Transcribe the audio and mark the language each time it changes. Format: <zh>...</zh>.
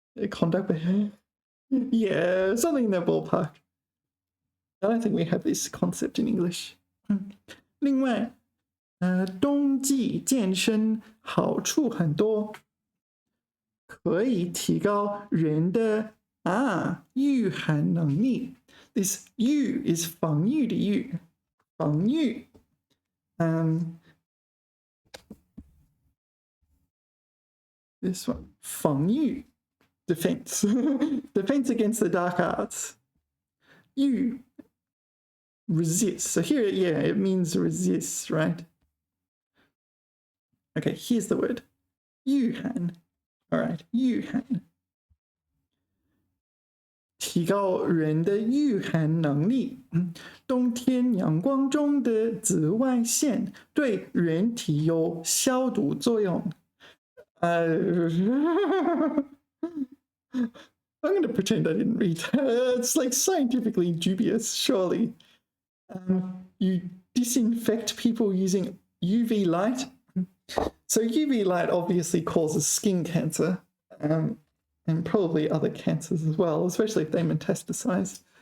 <en>Conduct behavior. Yeah, something in that ballpark. I don't think we have this concept in English.</en> <zh>另外，冬季健身好处很多，可以提高人的御寒能力。 This 御 is 防御的御，防御。</zh> <en>This one 防御 defense defense against the dark arts. 御 resist. So here, yeah, it means resist, right? Okay, here's the word. 御寒. All right, 御寒。</en> <zh>提高人的御寒能力。冬天阳光中的紫外线对人体有消毒作用。</zh> <en>I'm going to pretend I didn't read that. It's like scientifically dubious, surely. You disinfect people using UV light. So UV light obviously causes skin cancer. And probably other cancers as well, especially if they metastasize.</en>